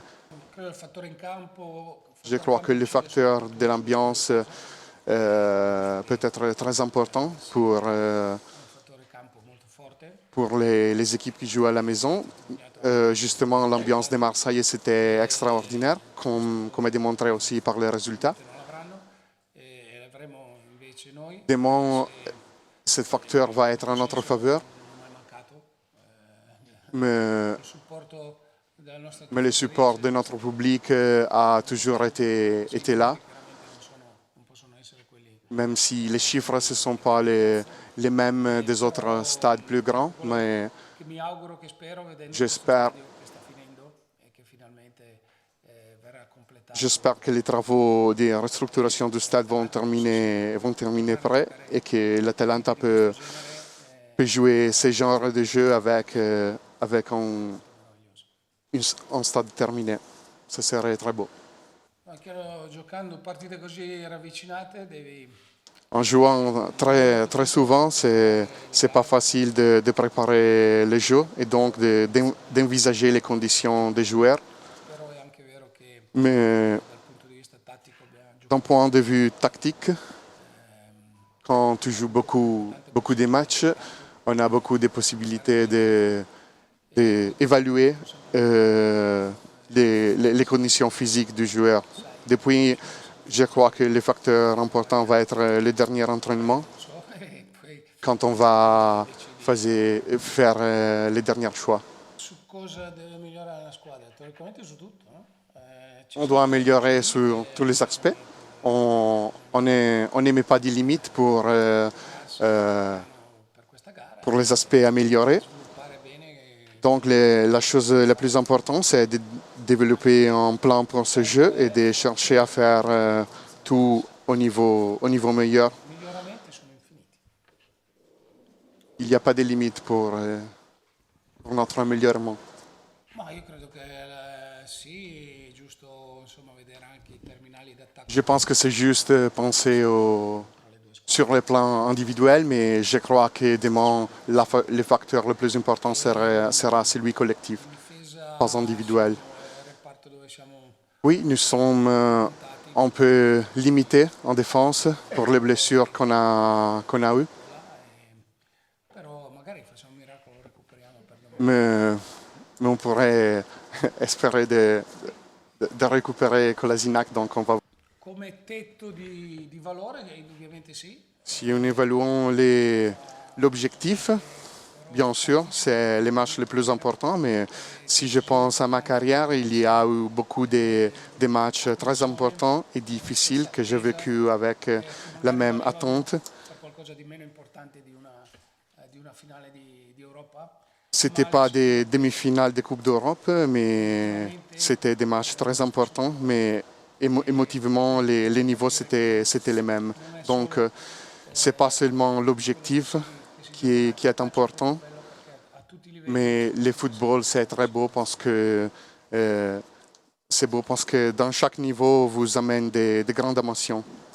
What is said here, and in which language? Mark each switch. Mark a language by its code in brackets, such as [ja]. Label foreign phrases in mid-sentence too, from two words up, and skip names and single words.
[it] credo il fattore in campo. [fr] Je crois que le facteur de l'ambiance peut être très important [it] Un fattore campo molto forte. [fr] pour les équipes qui jouent à la maison. Justement, l'ambiance de Marseille, c'était extraordinaire, comme est démontré aussi par les résultats. [it] Non l'avranno e l'avremo invece noi. [fr] Demain, ce facteur va être en notre faveur, [it] Non è mai mancato [fr] mais, [it] il supporto della nostra [fr] mais le support de notre public a toujours été là, [it] non possono essere quelli. [fr] même si les chiffres ne sont pas les mêmes des autres stades plus grands, mais [it] Che mi auguro, che spero, vedendo [fr] j'espère [it] questo stadio che sta finendo e che finalmente verrà completato. [fr] J'espère que les travaux de restructuration du stade vont terminer près et que l'Atalanta peut jouer ce genre de jeu avec un stade terminé. Ce serait très beau. [it] Ma chiaro, giocando partite così ravvicinate devi [fr] En jouant très souvent, c'est pas facile de préparer le jeu et donc d'envisager les conditions des joueurs. [it] però è anche vero che [fr] Mais [it] dal punto di vista tattico abbiamo giocato [fr] d'un point de vue tactique, quand tu joues beaucoup de matchs, on a beaucoup de possibilités d'évaluer les conditions physiques du joueur. Depuis, je crois que le facteur important va être le dernier entraînement, [it] e poi [fr] quand on va faire les derniers choix. [it] su cosa deve migliorare la squadra? Teoricamente su tutto, no? [fr] On doit améliorer sur tous les aspects. On n'émet pas de limites [it] Per questa gara [fr] pour les aspects améliorés. [it] sviluppare bene [fr] Donc la chose la plus importante, c'est de développer un plan pour ce jeu et de chercher à faire tout au niveau meilleur. [it] i miglioramenti sono infiniti. [fr] Il n'y a pas de limite pour notre améliorement. [it] Ma io credo che sì, è giusto insomma vedere anche i terminali d'attacco [fr] Je pense que c'est juste penser sur le plan individuel, mais je crois que demain, le facteur le plus important sera celui collectif, [it] difesa, [fr] pas individuel. [it] reparto dove siamo [fr] Oui, nous sommes un peu limités en défense pour les blessures qu'on a eues, [it] però magari facciamo un miracolo, lo recuperiamo per domani. [fr] mais on pourrait espérer de récupérer Kolasinac, donc on va [it] come tetto di valore, che indubbiamente sì. [fr] Si nous évaluons l'objectif, bien sûr, c'est les matchs les plus importants, mais si je pense à ma carrière, il y a eu beaucoup de matchs très importants et difficiles que j'ai vécu avec la même attente. [it] Far qualcosa di meno importante di una finale di Europa. [fr] C'était pas des demi-finales de Coupe d'Europe, mais c'était des matchs très importants, mais émotivement, les niveaux c'était les mêmes. Donc, c'est pas seulement l'objectif qui est important, [it] Bello perché a tutti i livelli [fr] mais le football c'est très beau parce que dans chaque niveau vous amène des grandes émotions.